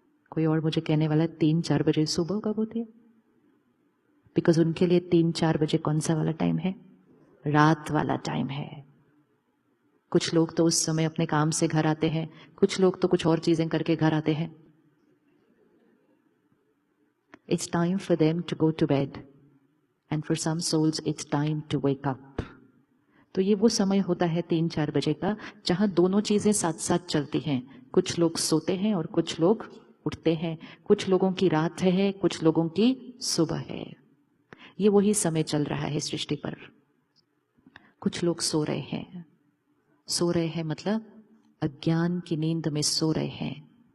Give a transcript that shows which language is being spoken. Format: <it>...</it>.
<hi>कोई और मुझे कहने वाला 3-4 बजे सुबह कब होती है? बिकॉज उनके लिए 3-4 बजे कौन सा वाला टाइम है? रात वाला टाइम है। कुछ लोग तो उस समय अपने काम से घर आते हैं, कुछ लोग तो कुछ और चीजें करके घर आते हैं।</hi> <en>It's time for them to go to bed, and for some souls it's time to wake up.</en> <hi>तो ये वो समय होता है 3-4 बजे का, जहां दोनों चीजें साथ साथ चलती हैं। कुछ लोग सोते हैं और कुछ लोग उठते हैं, कुछ लोगों की रात है, कुछ लोगों की सुबह है। ये वही समय चल रहा है सृष्टि पर। कुछ लोग सो रहे हैं मतलब अज्ञान की नींद में सो रहे हैं।</hi>